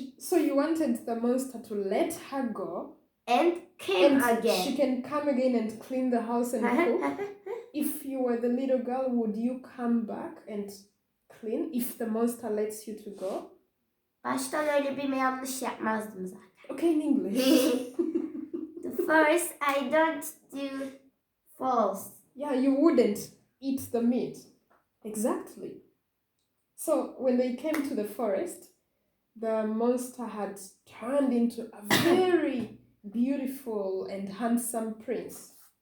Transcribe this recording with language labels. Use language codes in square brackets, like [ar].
[en] So you wanted the monster to let her go and came again. She can come again and clean the house and cook. If you were the little girl, would you come back and clean if the monster lets you to go? [tr] Baştan öyle bir yanlış yapmazdım zaten. [en] Okay, in English. The first, I don't do false. Yeah, you wouldn't eat the meat. Exactly. So when they came to the forest, the monster had turned into a very beautiful and handsome prince.